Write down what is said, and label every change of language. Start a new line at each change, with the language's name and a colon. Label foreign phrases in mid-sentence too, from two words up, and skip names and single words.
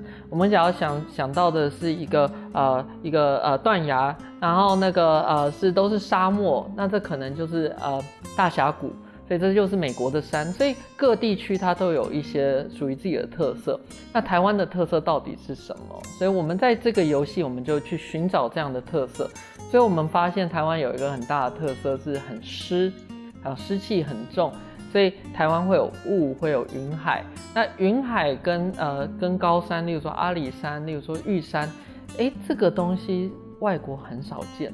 Chinese: 我們假如想到的是一個斷崖，然後那個都是沙漠，那這可能就是大峽谷，所以這就是美國的山。所以各地區它都有一些屬於自己的特色。那台灣的特色到底是什麼？所以我們在這個遊戲，我們就去尋找這樣的特色。所以我們發現台灣有一個很大的特色是很濕，還有濕氣很重。所以台灣會有霧，會有雲海。那雲海跟高山，例如說阿里山，例如說玉山，這個東西外國很少見。